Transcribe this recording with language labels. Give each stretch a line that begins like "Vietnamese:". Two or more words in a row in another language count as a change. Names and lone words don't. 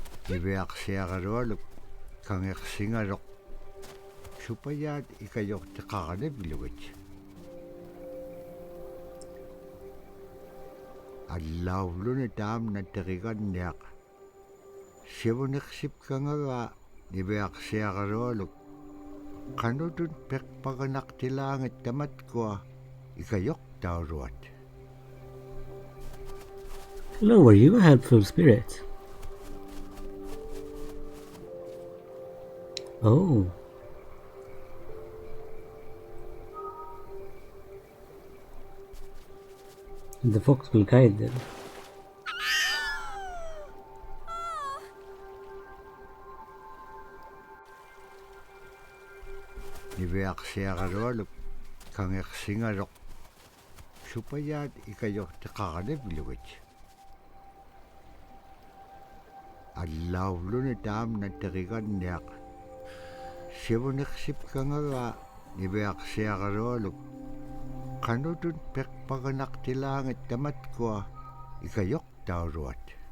Inupiaq: niviaqsiaqarualuk kangersingaroq supayaat ikajorteqaranivlugit allauluni taamna teriganniaq sivuneqsipkangaga niviaqsiaqarualuk qanutun peqpaganaqtilaangit tamatkua ikajortauruat.
English: Hello, are you a helpful spirit? Oh. The fox will guide them.
Inupiaq: Niviaqsiaqarualuk kangersingaroq supayaat ikajorteqaranivlugit allauluni taamna teriganniaq sivuneqsipkangaga niviaqsiaqarualuk qanutun peqpaganaqtilaangit tamatkua ikajortauruat.